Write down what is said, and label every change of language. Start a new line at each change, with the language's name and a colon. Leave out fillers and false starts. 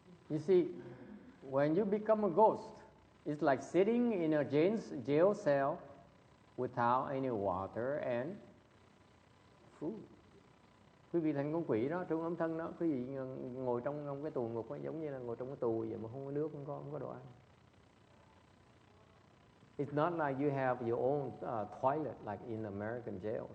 English: You see, when you become a ghost, it's like sitting in a jail cell without any water and food.
Vietnamese: Quý vị thành con quỷ đó, trong âm thân đó, quý vị ngồi trong cái tù ngục đó, giống như là ngồi trong cái tù vậy mà không có nước, không có đồ ăn.
English: It's not like you have your own toilet like in American jail.